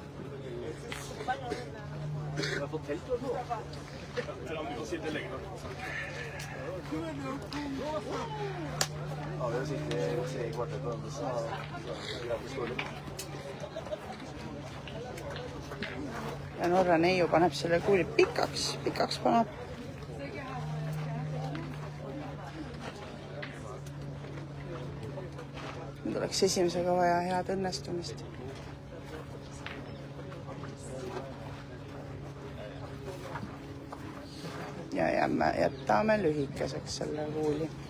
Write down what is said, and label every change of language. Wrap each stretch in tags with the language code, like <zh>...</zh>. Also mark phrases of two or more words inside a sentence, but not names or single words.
<no>Du har fått telt og så? Ja, du kan sitte lenger nå. Ja, vi har sittet 3 kvarter på denne, så greit å stå litt.</no> <et>ja Norra neiu paneb selle kuuli pikaks paneb. Nüüd oleks esimesega vaja head õnnestumist. Ja jätame lühikeseks selle kuuli.</et>